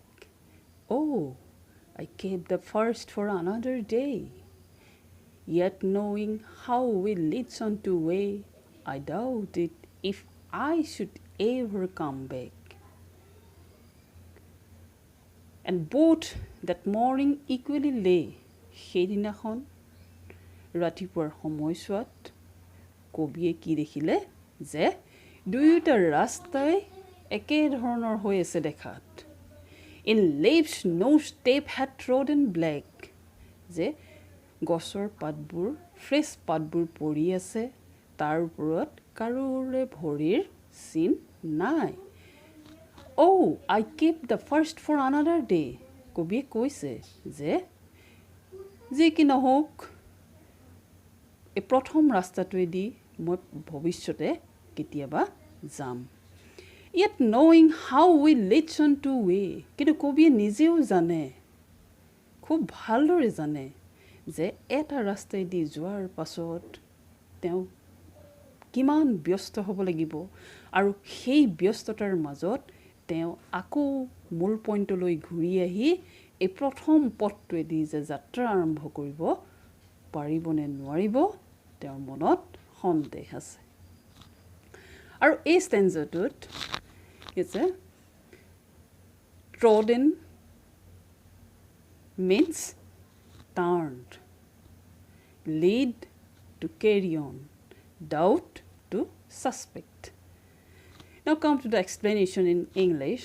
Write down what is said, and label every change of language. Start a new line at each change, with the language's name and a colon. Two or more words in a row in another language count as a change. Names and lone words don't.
English: Oh, I kept the first for another day. Yet knowing how we leads on to way, I doubted if I should ever come back. And both that morning equally lay,
Assamese: সেইদিনাখন ৰাতিপুৱাৰ সময়ছোৱাত কবিয়ে কি দেখিলে যে দুয়োটা ৰাস্তাই একেধৰণৰ হৈ আছে দেখাত।
English: In leaves no step had trodden black,
Assamese: যে গছৰ পাতবোৰ ফ্ৰেছ পাতবোৰ পৰি আছে, তাৰ ওপৰত কাৰোৰে ভৰিৰ চিন নাই।
English: Oh, I kept the first for another day,
Assamese: কবিয়ে কৈছে যে যি কি নহওক এই প্ৰথম ৰাস্তাটোৱেদি মই ভৱিষ্যতে কেতিয়াবা যাম।
English: Yet knowing how we leads on to way,
Assamese: কিন্তু কবিয়ে নিজেও জানে, খুব ভালদৰে জানে যে এটা ৰাস্তাইদি যোৱাৰ পাছত তেওঁ কিমান ব্যস্ত হ'ব লাগিব, আৰু সেই ব্যস্ততাৰ মাজত তেওঁ আকৌ মূল পইণ্টলৈ ঘূৰি আহি এই প্ৰথম পথটোৱেদি যে যাত্ৰা আৰম্ভ কৰিব পাৰিব নে নোৱাৰিব তেওঁৰ মনত সন্দেহ আছে। আৰু এই ষ্টেঞ্জাটোত আছে
English: trodden means turned, lead to carry on, doubt to suspect. Now come to the explanation in English.